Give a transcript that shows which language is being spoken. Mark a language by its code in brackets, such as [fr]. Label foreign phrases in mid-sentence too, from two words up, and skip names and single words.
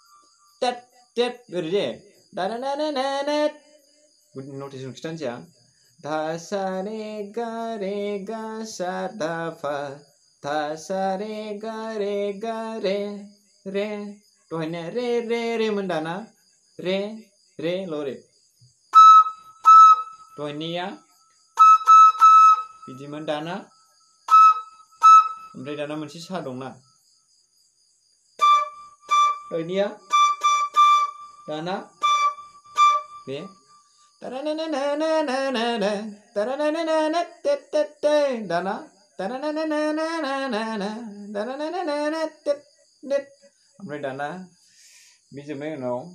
[brx] ओरै दे नटिसखौ खिथानोसै आं धा सा रे गा सा धा फा धा सा रे गा रे रे दहायनिया रे रे रे मोन दाना रे रे ल' रे दहायनिया बिदिमोन दाना ओमफ्राय दाना मोनसे सा दंना दहायनिया दाना बे दाना ओमफ्राय दाना बे जोबनायनि उनाव